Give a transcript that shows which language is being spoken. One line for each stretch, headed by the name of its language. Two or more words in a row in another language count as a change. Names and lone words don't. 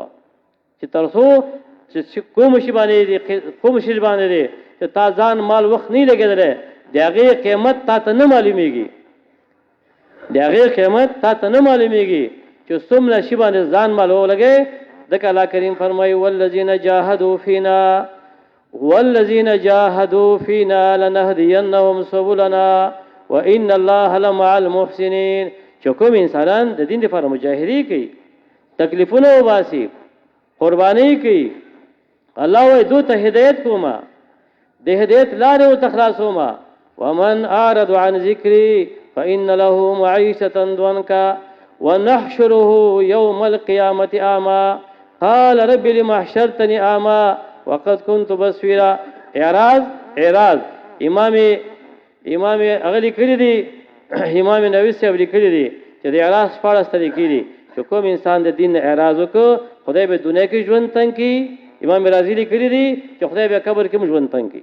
Pashto: چې ترڅو چې کوم شی باندې دی چې تا ځان مال وخت نه لګیدل، د هغې قیمت تا ته نه معلومیږي، د هغې قیمت تا ته نه معلومیږي چې څومره شی باندې ځان مال ولګي. ځکه
Arabic: الله کریم
Pashto: فرمایي
Arabic: والذین جاهدوا فینا لنهدینهم سبلنا وان الله لمع المحسنین.
Pashto: چې کوم انسانان د دین لپاره مجاهدی کوي، تکلیفونه وباسي، قرباني کوي، الله وایي دوی ته هدایت کومه، د هدایت لارې ورته خلاصومه.
Arabic: ومن اعرض عن ذکری فان له معیشة ضنکا ونحشره یوم القیامة اعما قال رب لم حشرتني اعما وقد كنت بصيرا.
Pashto: اعراض امام اغلی کړی دی، امام نووي صاحب لیکلی دی چې د اعراض 14 طریقې دي. چې کوم انسان د دین اعراض وکړي خدای به دنیا کې ژوند تنګ کړي. امام رازی لیکلی دی چې خدای به قبر کې ژوند تنګ کړي.